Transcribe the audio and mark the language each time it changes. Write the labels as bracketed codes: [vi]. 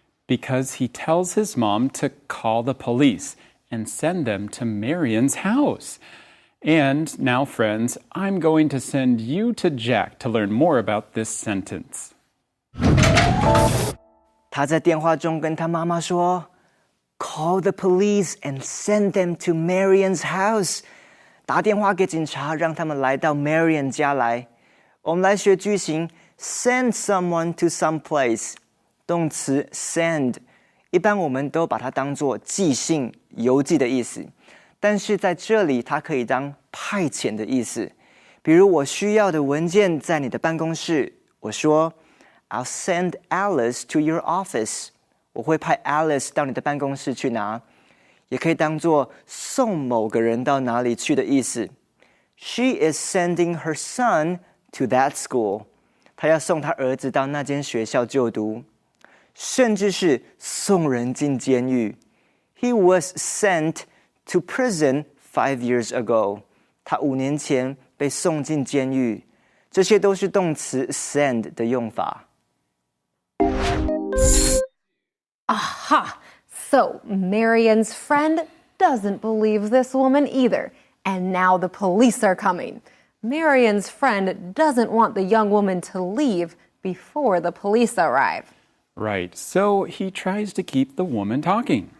[en] Because he tells his mom to call the police and send them to Marion's house. And now, friends, I'm going to send you to Jack to learn more about this sentence. [zh] 他在电话中跟他妈妈说 [en] Call the police and send them to Marion's house. [zh] 打电话给警察，让他们来到 Marion 家来。我们来学句型 [en] send someone to some place。 [zh] 动词 send， 一般我们都把它当作寄信、邮寄的意思，但是在这里它可以当派遣的意思。比如我需要的文件在你的办公室，我说 [en] I'll send Alice to your office. [zh] 我会派 Alice 到你的办公室去拿，也可以当作送某个人到哪里去的意思。 [en] She is sending her son to that school. [zh] 她要送她儿子到那间学校就读，甚至是送人进监狱。 [en] He was sent to prison 5 years ago. [zh] 他5年前被送进监狱。这些都是动词 send 的用法。 [en] Aha! So Marion's friend doesn't believe this woman either. And now the police are coming. Marion's friend doesn't want the young woman to leave before the police arrive. Right, so he tries to keep the woman talking.